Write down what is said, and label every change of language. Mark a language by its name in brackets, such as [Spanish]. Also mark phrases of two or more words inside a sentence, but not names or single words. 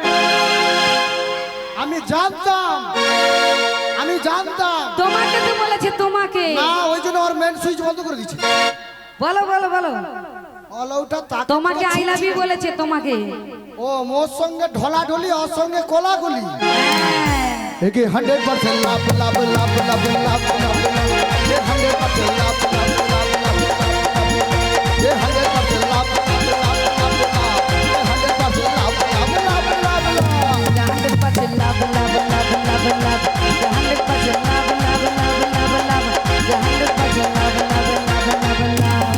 [Bangla] আমি জানতাম, আমি জানতাম। তোমাকে তো বলেছে তোমাকে। না ওই জন্য ওর মেন সুইচ বন্ধ করে দিচ্ছে। বলো বলো বলো অলৌটা তাকে তোমাকে [English] I love you [Bangla] বলেছে তোমাকে। ও মোর সঙ্গে ঢলাঢলি ওর সঙ্গে কোলাগুলি। হ্যাঁ। [English] একে 100% love love love love love love এ 100% love love love love এ 100% love love love love এ 100% love love love love love 100% love, love, love, love, love. 100% love, love, love, love, love. 100% love, love, love, love, love.